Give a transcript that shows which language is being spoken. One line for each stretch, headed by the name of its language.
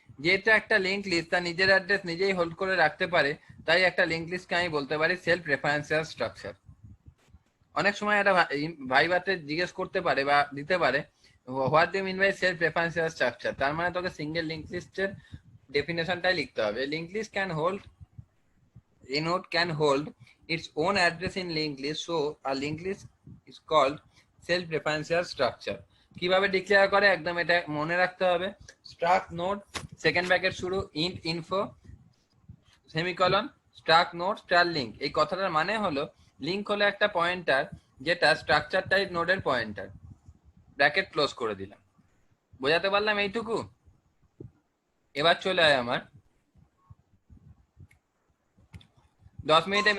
Bangla: যেহেতু একটা link list তার নিজের অ্যাড্রেস নিজেই হোল্ড করে রাখতে পারে, তাই একটা লিঙ্ক লিস্টকে আমি বলতে পারি সেলফ রেফারেন্সিয়াল স্ট্রাকচার। অনেক সময় এটা ভাইভাতে জিজ্ঞেস করতে পারে বা দিতে পারে,
English: What do mean by self referential structure?
Bangla: তার মানে তোকে সিঙ্গেল লিঙ্ক লিস্টের ডেফিনেশনটাই লিখতে হবে।
English: Link list can hold, a node can hold its own address in linked list, so a linked list is called self referential structure.
Bangla: কিভাবে declare করে একদম এটা মনে রাখতে হবে। স্ট্রাক্ট নোড, সেকেন্ড ব্র্যাকেট শুরু, int info, semicolon, struct node star link. এই কথাটার মানে হলো লিঙ্ক হলো একটা পয়েন্টার যেটা স্ট্রাকচার টাইপ নোডের পয়েন্টার। ব্র্যাকেট ক্লোজ করে দিলাম। বোঝাতে পারলাম এইটুকু? এবার চলে আয় আমার 10 মিনিটে